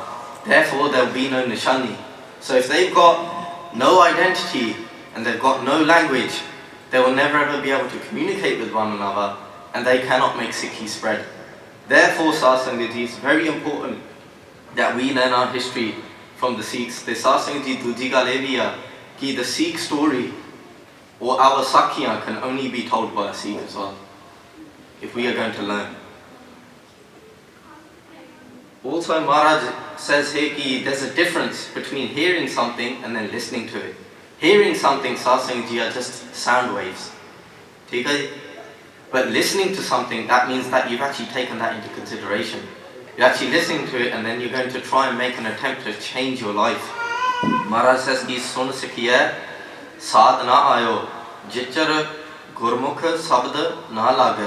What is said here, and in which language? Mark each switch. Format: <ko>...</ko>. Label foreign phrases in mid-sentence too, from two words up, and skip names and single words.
<en>Therefore there will be no nishani. So if they've got no identity and they've got no language, they will never ever be able to communicate with one another, and they cannot make Sikhi spread. Therefore,</en> <pa>ਸਤ ਸੰਗਤ ਜੀ,</pa> <en>it's very important that we learn our history from the Sikhs. The</en> <pa>ਸਤ ਸੰਗਤ ਜੀ ਦੂਜੀ ਗੱਲ ਇਹ ਵੀ ਹੈ ਕਿ</pa> <en>the Sikh story or our sakhiyan can only be told by a Sikh as well, if we are going to learn. Also, Maharaj says here ki there's a difference between hearing something and then listening to it. Hearing something,</en> <pa>ਸਤ ਸੰਗਤ ਜੀ,</pa> <en>are just sound waves.</en> <hi>ठीक है?</hi> <en>But listening to something, that means that you've actually taken that into consideration. You're actually listening to it, and then you're going to try and make an attempt to change your life. Maharaj says,</en> <pa>ਕਿ ਸੁਣਿ ਸਿਖੀਐ ਸਾਦੁ ਨ ਆਇਓ, ਜਿਚਰੁ ਗੁਰਮੁਖਿ ਸਬਦਿ ਨ ਲਾਗਾ.</pa>